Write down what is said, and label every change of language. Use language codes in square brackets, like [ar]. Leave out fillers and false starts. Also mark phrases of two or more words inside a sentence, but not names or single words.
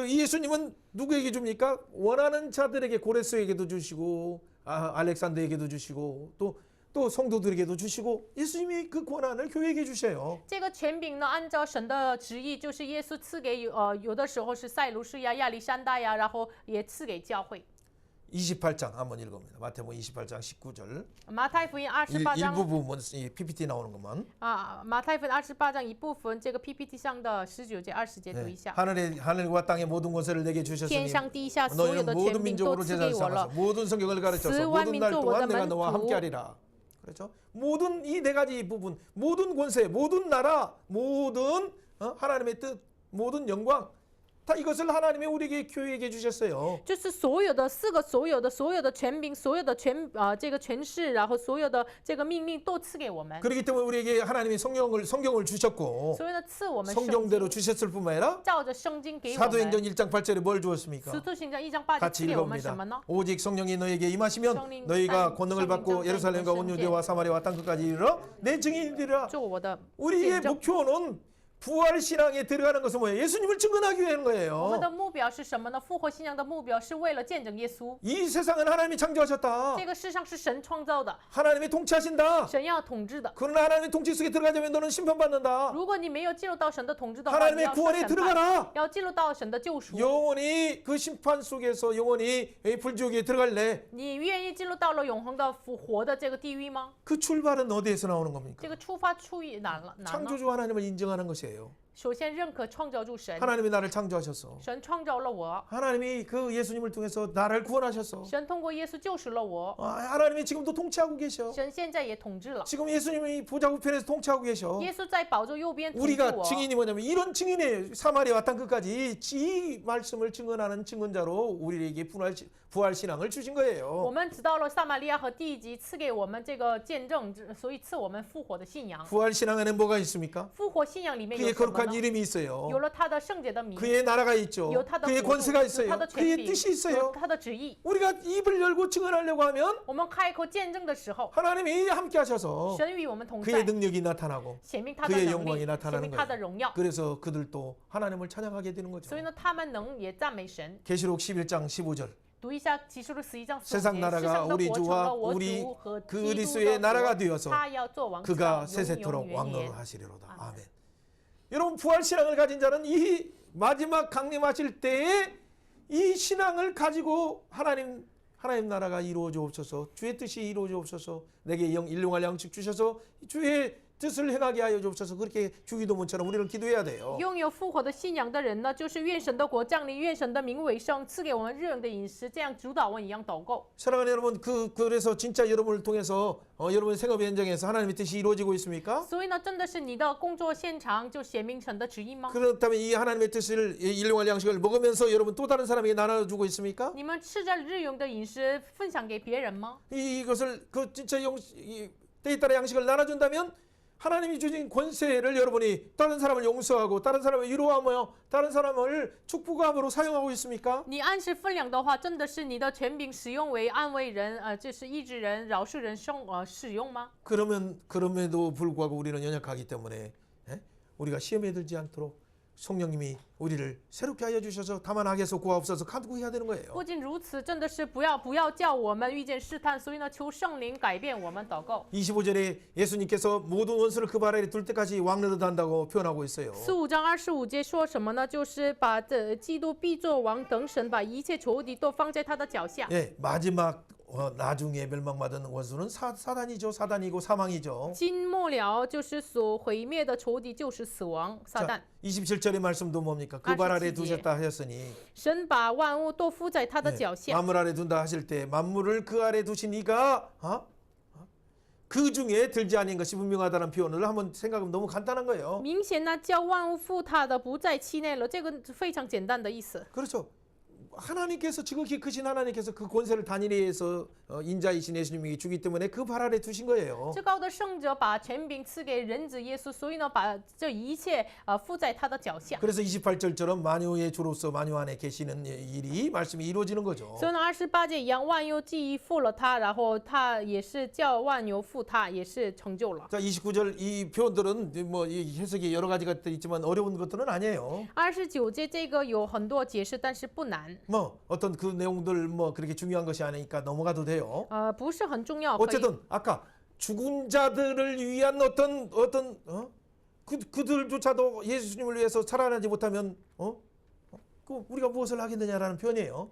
[ko] 그 예수님은 누구에게 줍니까? 원하는 자들에게 고레스에게도 주시고 알렉산더에게도 주시고 또 성도들에게도 주시고 예수님이 그 권한을 교회에게 주셔요. [zh] 这个权柄呢，按照神的旨意，就是耶稣赐给有的时候是塞鲁士呀、亚历山大呀，然后也赐给教会。 [ko] 28장 한번 읽어봅니다. 마태복음 28장 19절. [zh] 马太福音28章 [ko] 일부 부분 이 PPT 나오는 것만. [zh] 马太福音28章一部分，这个 PPT 上的19节、20节读一下。 [ko] 하늘과 땅의 모든 권세를 내게 [zh] 天 [ko] 주셨으니 [zh] 上地下所有 [ko] 너희는 [zh] 的 [ko] 모든 [zh] 权柄都 [ko] 민족으로 [zh] 赐给 [ko] 제자를 [zh] 我了 [ko] 삼아서 。 모든 성경을 가르쳐서 모든 날 동안 내가 너와 함께하리라. 그렇죠? 모든 이 네 가지 부분, 모든 권세, 모든 나라, 모든 하나님의 뜻, 모든 영광 다 이것을 하나님이 우리에게 교회에게 주셨어요. [zh] 就是所有的所有的权柄，所有的这个权势，然后所有的这个命令都赐给我们。 [ko] 그렇기 때문에 우리에게 하나님이 성경을 주셨고 [zh] 所以呢，赐我们圣 [ko] 성경대로 [zh] 经， [ko] 주셨을 뿐만 아니라 [zh] 照着圣经给我 [ko] 사도행전 [zh] 们。 [ko] 1장 8절에 뭘 주었습니까? [zh] 使徒行传1章8节 [ko] 같이 [zh] 赐给我们什么 [ko] 읽어봅니다. [zh] 呢？ [ko] 오직 성령이 너에게 임하시면 성령, 너희가 성- 권능을 받고 성령 예루살렘과 온 성령 유대와 사마리아와 땅 끝까지 이르러 내 증인이되리라. [zh] 做我的 [ko] 우리의 [zh] 见证。 [ko] 목표는 부활 신앙에 들어가는 것은 뭐예요? 예수님을 증언하기 위한 [zh] 我们 [ko] 거예요. [zh] 的目标是什么呢？复活信仰的目标是为了见证耶稣。 [ko] 이 세상은 하나님이 창조하셨다. [zh] 这个世上是神创造的， [ko] 하나님이 통치하신다. [zh] 神要统治的。 [ko] 그러나 하나님의 통치 속에 들어가자면 너는 심판받는다. [zh] 如果你没有进入到神的统治的话，你 [ko] 하나님의 [zh] 要受 [ko] 구원에 [zh] 审判， [ko] 들어가라. [zh] 要进入到神的救赎。 [ko] 영원히 그 심판 속에서 영원히 불지옥에 들어갈래? [zh] 你愿意进入到了永恒的复活的这个地狱吗？ [ko] 그 출발은 어디에서 나오는 겁니까? [zh] 这个出发出于哪呢？ [ko] 창조주 하나님을 인정하는 것이에요. [zh] 首先认可创造主神， [ko] 하나님이 나를 창조하셨어. [zh] 神创造了我， [ko] 하나님이 그 예수님을 통해서 나를 구원하셨어. [zh] 神通过耶稣救赎了我， [ko] 하나님이 지금도 통치하고 계셔. [zh] 神现在也统治了。 [ko] 지금 예수님이 보좌 우편에서 통치하고 계셔. [zh] 耶稣在宝座右边统治 [ko] 우리가 [zh] 我。 [ko] 증인이 뭐냐면 이런 증인이에요. 사마리아와 땅 끝까지 이 말씀을 증언하는 증언자로 우리에게 부활 신앙을 주신 [zh] 我 [ko] 거예요. [zh] 们知道了撒玛利亚和地级赐给我们这个见证，所以赐我们复活的信仰。 [ko] 부활 신앙 안에 뭐가 있습니까? [zh] 复活信仰里面有 [ko] 그의 [zh] 什么 [ko] 거룩한 [zh] 呢？ [ko] 이름이 있어요. [zh] 有了他的圣洁的名， [ko] 그의 나라가 있죠. [zh] 有他的 [ko] 그의 [zh] 国度， [ko] 권세가 [zh] 有 [ko] 있어요. [zh] 他的权 [ko] 그의 [zh] 柄， [ko] 뜻이 [zh] 有 [ko] 있어요. [zh] 他的旨意。 [ko] 우리가 입을 열고 증언하려고 하면 [zh] 我们开口见证的时候， [ko] 하나님이 함께 하셔서 [zh] 神与我们同 [ko] 그의 [zh] 在， [ko] 능력이 나타나고 [zh] 显明他的 [ko] 그의 [zh] 能 [ko] 영광이 [zh] 力，显 [ko] 나타나는 [zh] 明他的 [ko] 거예요. [zh] 荣耀。 [ko] 그래서 그들도 하나님을 찬양하게 되는 거죠. [zh] 所以呢，他们能也赞美神。 [ko] 계시록 11장 15절. [zh] 读一下启示录11章15节， [ko] 세상 [zh] 世 [ko] 나라가 [zh] 上的 [ko] 우리 [zh] 国成 [ko] 주와 [zh] 了我 [ko] 우리 [zh] 主和 [ko] 그 [zh] 基督 [ko] 그리스도의 [zh] 的 [ko] 나라가 [zh] 国， [ko] 되어서 [zh] 他要做王，直 [ko] 그가 [zh] 到永 [ko] 세세토록 [zh] 永远 [ko] 왕노를 [zh] 远。 [ko] 하시리로다. 아멘. 아멘. 여러분 부활 신앙을 가진 자는 이 마지막 강림하실 때에 이 신앙을 가지고 하나님 나라가 이루어지옵소서, 주의 뜻이 이루어지옵소서, 내게 일용할 양식 주셔서 주의 뜻을 행하게 하여 주옵소서, 그렇게 주기도문처럼 우리는 기도해야 돼요. [zh] 拥有复活的信仰的人呢，就是愿神的国降临，愿神的名为圣，赐给我们日用的饮食，这样主导文一样祷告。 [ko] 사랑하는 여러분, 그래서 진짜 여러분을 통해서 여러분의 생업 현장에서 하나님의 뜻이 이루어지고 있습니까? [zh] 所以呢，真的是你的工作现场就显明神的旨意吗？ [ko] 그렇다면 이 하나님의 뜻을 일용할 양식을 먹으면서 여러분 또 다른 사람에게 나눠주고 있습니까? [zh] 你们吃着日用的饮食分享给别人吗？ [ko] 이것을 진짜 때에 따라 양식을 나눠준다면 하나님이 주신 권세를 여러분이 다른 사람을 용서하고 다른 사람을 위로하며 다른 사람을 축복함으로 사용하고 있습니까? [zh] 你按时分粮的话，真的是你的权柄使用为安慰人，就是医治人、饶恕人使用吗？ [ko] 그럼에도 불구하고 우리는 연약하기 때문에 우리가 시험에 들지 않도록 성령님이 우리를 새롭게 하여 주셔서 다만 악에서 구하옵소서 간구해야 되는 거예요. [zh] 不仅如此，真的是不要叫我们遇见试探，所以呢，求圣灵改变我们祷告。 [ko] 25절에 예수님께서 모든 원수를 그 발 아래 둘 때까지 왕노릇 한다고 표현하고 있어요. [zh] 45 章25节说什么呢？就是把基督必作王，等神把一切仇敌都放在他的脚下。 [ko] 예, 마지막 나중에 멸망받은 원수는 사단이죠. 사단이고 사망이죠. [zh] 今末了，就是所毁灭的仇敌就是死亡，撒旦。 [ko] 27절의 말씀도 뭡니까? 그 발 아래 27절. 두셨다 하셨으니 [zh] 神把万物都伏在他的脚下。 [ko] 만물 아래 둔다 하실 때 만물을 그 아래 두신 이가 그 중에 들지 아닌 것이 분명하다는 표현을 한번 생각하면 너무 간단한 거예요. [zh] 明显呢，叫万物服他的不在其内了，这个非常简单的意思。 [ko] 그렇죠. 하나님께서 지극히 크신 하나님께서 그 권세를 단일히 해서 인자이신 예수님에게 주기 때문에 그 발 아래 두신 거예요. [zh] 至高的圣者把权柄赐给人子耶稣，所以呢，把这一切附在他的脚下。 [ko] 그래서 28절처럼 만유의 주로서 만유 안에 계시는 일이 말씀이 이루어지는 거죠. [zh] 所以呢，28节一样，万有既服了他，然后他也是叫万有服他，也是成就了。 [ko] 자, 29절 이 표현들은 뭐 이 해석이 여러 가지가 있지만 어려운 것들은 아니에요. [zh] 29 节这个有很多解释，但是不难， [ko] 뭐 어떤 그 내용들 뭐 그렇게 중요한 것이 아니니까 넘어가도 돼요. [zh] 不是很重要。可以 [ko] 어쨌든 아까 죽은 자들을 위한 어떤 그들조차도 예수님을 위해서 살아나지 못하면 그 우리가 무엇을 하겠느냐라는 표현이에요.